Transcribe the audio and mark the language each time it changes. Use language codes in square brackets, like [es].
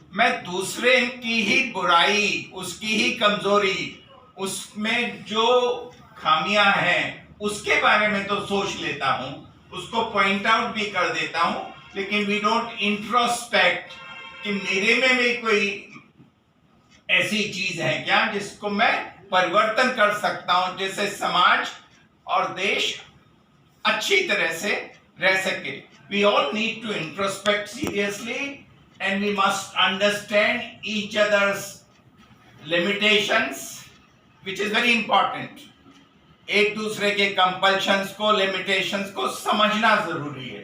[hi] मैं दूसरे की ही बुराई, उसकी ही कमजोरी, उसमें जो खामियां हैं उसके बारे में तो सोच लेता हूं, उसको पॉइंट आउट भी कर देता हूं, लेकिन [en] we don't introspect [hi] कि मेरे में भी कोई ऐसी चीज है क्या जिसको मैं परिवर्तन कर सकता हूं, जिससे समाज और देश अच्छी तरह से रह सके। [en] We all need to introspect seriously and we must understand each other's limitations, which is very important. [hi] एक दूसरे के कंपल्शंस को, लिमिटेशंस को समझना जरूरी है।